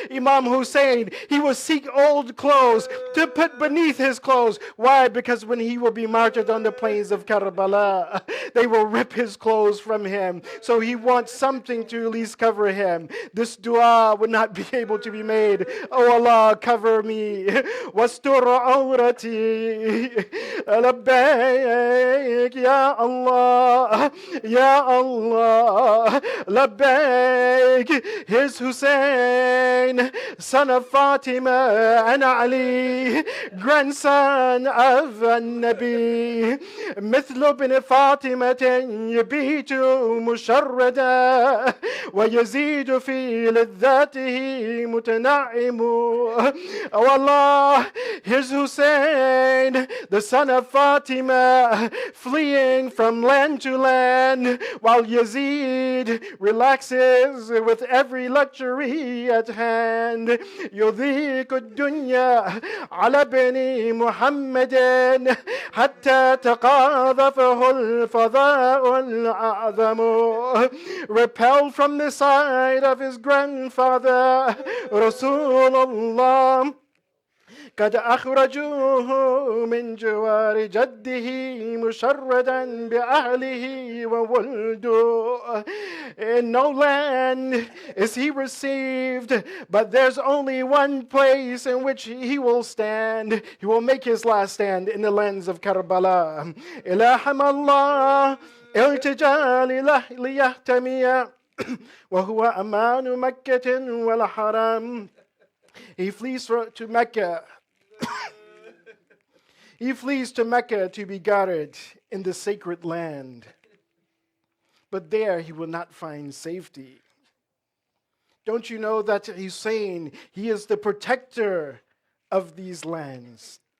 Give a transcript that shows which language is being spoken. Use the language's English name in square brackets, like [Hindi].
[English] Imam Hussein, he will seek old clothes to put beneath his clothes. Why? Because when he will be martyred on the plains of Karbala, they will rip his clothes from him. So he wants something to at least cover him. This dua would not be able to be made. Oh Allah, cover me. [Arabic] واستر عورتي لبيك يا الله يا الله لبيك. [English] His Hussein, son of Fatima and Ali, grandson of [Arabic] النبي, مثل ابن فاطمة يبيت مشردا ويزيد في لذاته متنعم. [English] Oh Allah, here's Hussein, the son of Fatima, fleeing from land to land, while Yazid relaxes with every luxury at hand. [Arabic] يضيق الدنيا على بني محمد حتى تقاذفه الفضاء الأعظم. [English] Repelled from the side of his grandfather, Rasulullah, [Arabic] قد أخرجوه من جوار جده مشردا بأهله وولده. [English] In no land is he received, but there's only one place in which he will stand. He will make his last stand in the lands of Karbala. [Arabic] إلهم الله التجا ليحتمي وهو أمان مكة والحرام. [English] He flees to Mecca. He flees to Mecca to be guarded in the sacred land. But there he will not find safety. Don't you know that Hussein, he is the protector of these lands?